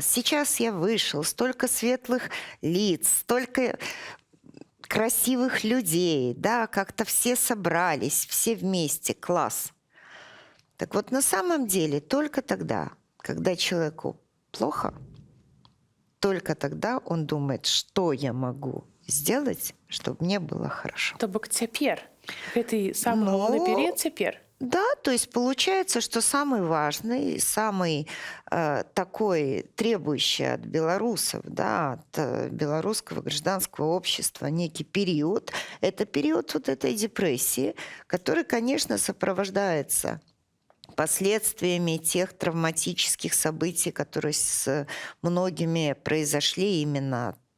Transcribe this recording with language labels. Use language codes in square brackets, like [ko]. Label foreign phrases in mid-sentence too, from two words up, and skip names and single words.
[ru] Сейчас я вышел, столько светлых лиц, столько красивых людей, да, как-то все собрались, все вместе, класс. Так вот, на самом деле, только тогда, когда человеку плохо, только тогда он думает, что я могу сделать, чтобы мне было хорошо. [be] То бок цяпер гэты самы галоўны Ну, перыяд цяпер. да, [ru] то есть получается, что самый важный, самый такой требующий от белорусов, да, от белорусского гражданского общества некий период, это период вот этой депрессии, который, конечно, сопровождается последствиями тех травматических событий, которые с многими произошли именно